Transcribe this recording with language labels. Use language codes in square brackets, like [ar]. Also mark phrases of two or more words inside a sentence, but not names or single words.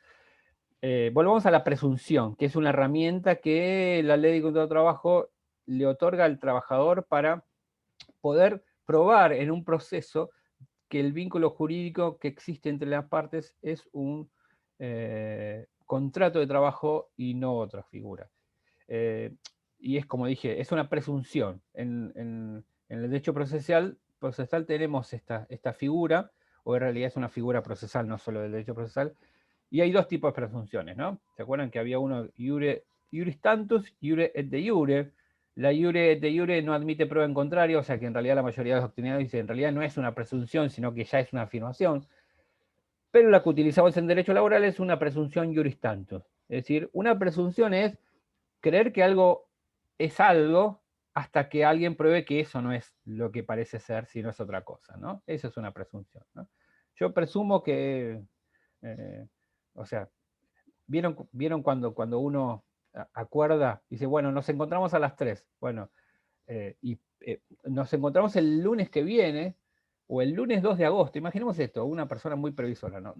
[es] Volvamos a la presunción, que es una herramienta que la ley de contrato de trabajo le otorga al trabajador para poder probar en un proceso que el vínculo jurídico que existe entre las partes es un contrato de trabajo y no otra figura. Y es como dije, es una presunción. En el derecho procesal tenemos esta figura, o en realidad es una figura procesal, no solo del derecho procesal, y hay dos tipos de presunciones, ¿no? ¿Se acuerdan que había uno, [la] iuris tantus, iure et de iure? [es] La [la] iure et de iure [es] no admite prueba en contrario, o sea que en realidad la mayoría de los doctrinarios dicen, en realidad no es una presunción, sino que ya es una afirmación. Pero la que utilizamos en derecho laboral es una presunción [la] iuris tantus. [es] Es decir, una presunción es creer que algo es algo hasta que alguien pruebe que eso no es lo que parece ser, sino es otra cosa, ¿no? Eso es una presunción, ¿no? Yo presumo que, o sea, ¿vieron cuando uno acuerda, dice, bueno, nos encontramos a las 3, bueno, nos encontramos el lunes que viene, o el lunes 2 de agosto, imaginemos esto, una persona muy previsora, ¿no?